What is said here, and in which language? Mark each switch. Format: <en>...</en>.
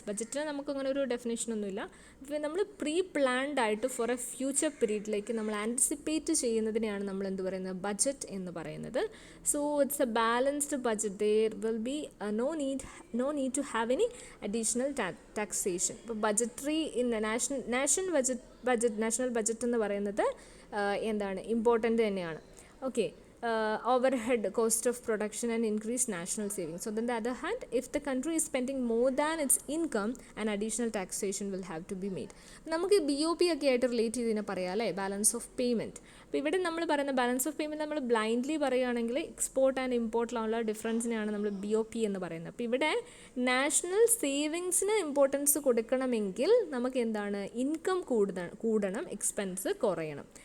<ml>ബഡ്ജറ്റിന് നമുക്കങ്ങനെ ഒരു ഡെഫിനേഷനൊന്നുമില്ല. നമ്മൾ പ്രീ പ്ലാൻഡ് ആയിട്ട് ഫോർ എ ഫ്യൂച്ചർ പീരീഡിലേക്ക് നമ്മൾ ആൻറ്റിസിപ്പേറ്റ് ചെയ്യുന്നതിനെയാണ് നമ്മൾ എന്ത് പറയുന്നത്, ബഡ്ജറ്റ് എന്ന് പറയുന്നത്.</ml> <en>So it's a balanced budget. There will be no need to have any additional taxation.</en> <ml>ഇപ്പോൾ ബഡ്ജറ്ററി ഇൻ നാഷണൽ ബഡ്ജറ്റ് എന്ന് പറയുന്നത് എന്താണ്, ഇമ്പോർട്ടൻ്റ് തന്നെയാണ്.</ml> <en>Okay, overhead cost of production and increased national savings. So on the other hand, if the country is spending more than its income, an additional taxation will have to be made.</en> <ml>നമുക്ക് BOP ഒക്കെ ആയിട്ട് relate ചെയ്തതിനെ പറയാം അല്ലേ, balance of payment. അപ്പോൾ ഇവിടെ നമ്മൾ പറയുന്ന ബാലൻസ് ഓഫ് പേയ്മെൻറ്റ് നമ്മൾ ബ്ലൈൻഡ്ലി പറയുകയാണെങ്കിൽ എക്സ്പോർട്ട് ആൻഡ് ഇമ്പോർട്ടിലുള്ള ഡിഫറൻസിനെയാണ് നമ്മൾ BOP എന്ന് പറയുന്നത്. അപ്പോൾ ഇവിടെ നാഷണൽ സേവിങ്സിന് ഇമ്പോർട്ടൻസ് കൊടുക്കണമെങ്കിൽ നമുക്ക് എന്താണ്, ഇൻകം കൂടണം, എക്സ്പെൻസ് കുറയണം.</ml>